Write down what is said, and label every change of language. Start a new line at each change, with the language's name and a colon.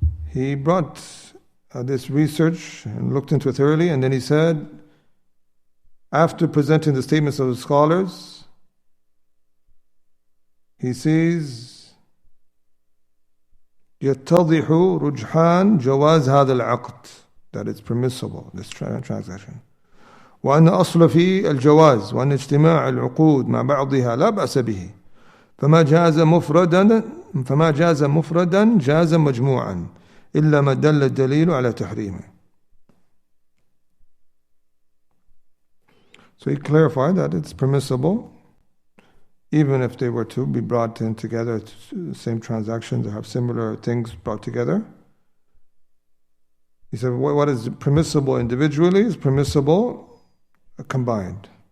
English: He brought this research and looked into it thoroughly, and then he said, after presenting the statements of the scholars, he says,
Arabic: يتضح رجحان جواز هذا العقد,
English: that it's permissible, this transaction.
Arabic: وأن أصل في الجواز وأن اجتماع العقود مع بعضها لا بأس به. فما جاز مفردا جاز مجموعا إلا ما دل الدليل على تحريمه.
English: So he clarified that it's permissible, even if they were to be brought in together, same transactions, or have similar things brought together. He said what is permissible individually is permissible combined.